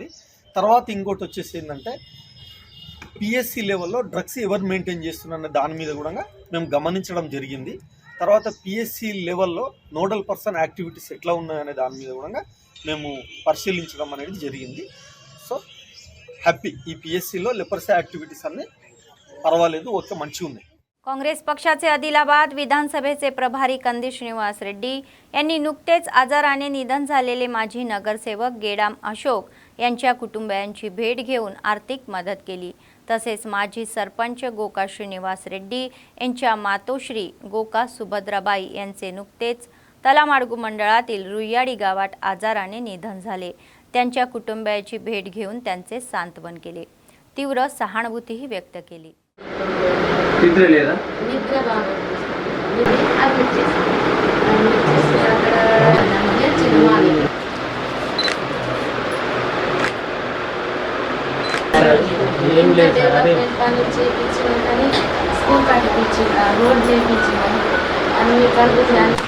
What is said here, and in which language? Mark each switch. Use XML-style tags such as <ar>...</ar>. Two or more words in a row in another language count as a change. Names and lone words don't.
<te>తర్వాత ఇంకోటి వచ్చేసి ఏంటంటే PSC లెవెల్లో డ్రగ్స్ ఎవరు మెయింటైన్ చేస్తున్నారనే దాని మీద కూడా మేము గమనించడం జరిగింది. తర్వాత PSC లెవెల్లో</te> <en>nodal person activities</en> <te>ఎట్లా ఉన్నాయనే దాని మీద కూడా మేము పరిశీలించడం అనేది జరిగింది.</te> <en>so happy</en> <te>ఈ PSCలో</te> <en>leprosy activities</en> <te>అన్నీ పర్వాలేదు, ఓకే మంచిగా ఉన్నాయి.</te> <mr>काँग्रेस पक्षाचे आदिलाबाद विधानसभेचे प्रभारी कंदी श्रीनिवास रेड्डी यांनी नुकतेच आजाराने निधन झालेले माजी नगरसेवक गेडाम अशोक यांच्या कुटुंबियांची भेट घेऊन आर्थिक मदत केली. तसेच माजी सरपंच गोका श्रीनिवास रेड्डी यांच्या मातोश्री गोका सुभद्राबाई यांचे नुकतेच तलामाडगू मंडळातील रुईयाडी गावात आजाराने निधन झाले. त्यांच्या कुटुंबियांची भेट घेऊन त्यांचे सांत्वन केले. तीव्र सहानुभूतीही व्यक्त केली.</mr> <te>నిద్ర లేదా? నిద్ర బాగుంది. అది వచ్చేసి అక్కడ చిన్నవాళ్ళు ఏం లేదు అదే పని చేయించిన కానీ స్కూల్ కట్టించిన రోడ్ చేయించిన అన్ని కలిపి</te>